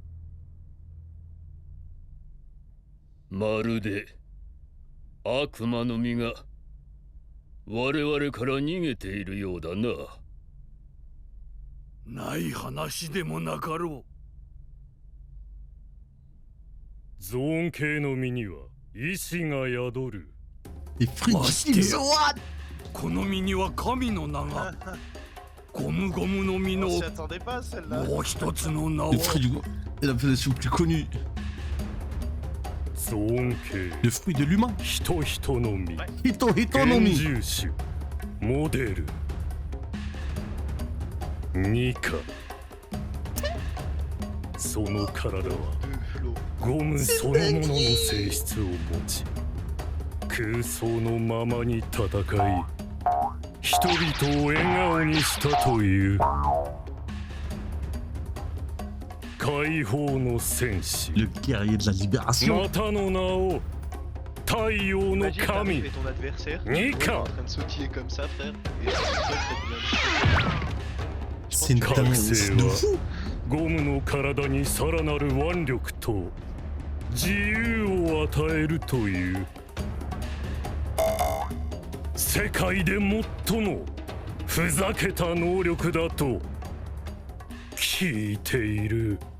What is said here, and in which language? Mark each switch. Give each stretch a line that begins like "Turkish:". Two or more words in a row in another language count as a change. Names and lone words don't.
Japanese: まるで悪魔の実が我々から逃げているようだな。ない話でもなかろう。ゾーン系の実には意志が宿る。
French: Les fruits
Japanese: ま
French: du
Japanese: してや
English: What
Japanese: この実には神の名が。ゴムゴムの実の
French: On s'y attendait pas celle-là.
Japanese: もう一つの名は
French: Les fruits du... Et l'appellation plus connue.
Japanese: ゾーン系
French: Le fruit de l'humain.
Japanese: 人々の実ヒトヒトの原 Mi. 住種モデルニカ。その体はゴムそのものの性質を持ち、空想のままに戦い人々を笑顔にしたという解放の戦士。
French: Le guerrier de la libération.
Japanese: またの名を太陽の
French: Imagine, t'arrives
Japanese: 神
French: et ton adversaire,
Japanese: Nika.
French: tu le vois en train de sautiller comme ça, frère. Et c'est pour ça que t'as dit C'est une danse de fou.
Japanese: ゴムの体にさらなる腕力と自由を与えるという世界で最もふざけた能力だと聞いている。